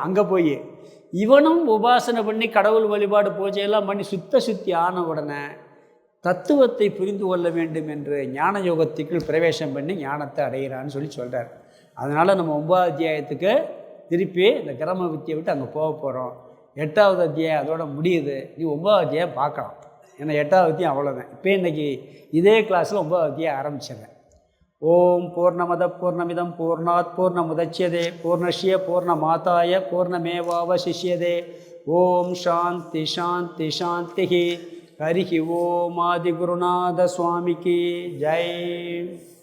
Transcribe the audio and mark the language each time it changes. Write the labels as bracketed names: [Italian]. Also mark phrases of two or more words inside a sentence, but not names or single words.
[Tamil] அங்கே போய் இவனும் உபாசனை பண்ணி கடவுள் வழிபாடு பூஜையெல்லாம் பண்ணி சுத்த சுத்தி ஆன உடனே தத்துவத்தை புரிந்து கொள்ள வேண்டும் என்று ஞான யோகத்துக்குள் பிரவேசம் பண்ணி ஞானத்தை அடைகிறான்னு சொல்கிறார். அதனால் நம்ம 9வது அத்தியாயத்துக்கு திருப்பி இந்த கிரம வித்தியை விட்டு அங்கே போக போகிறோம். 8வது அத்தியாயம் அதோட முடியுது. நீ 9வது அத்தியாயம் பார்க்கலாம். ஏன்னா 8வது அத்தியாயம் அவ்வளோதான். இப்போ இன்றைக்கி இதே கிளாஸில் 9வது அத்தியாயம் ஆரம்பிச்சிடுறேன். [Sanskrit] ओं पूर्णमदः पूर्णमिदं पूर्णात् पूर्णमुदच्यते पूर्णस्य पूर्णमादाय पूर्णमेवावशिष्यते. ओं शान्तिः शान्तिः शान्तिः. [Tamil] ஹரிஹி ஓம் ஆதிகுருநாத சுவாமிக்கு ஜெய்.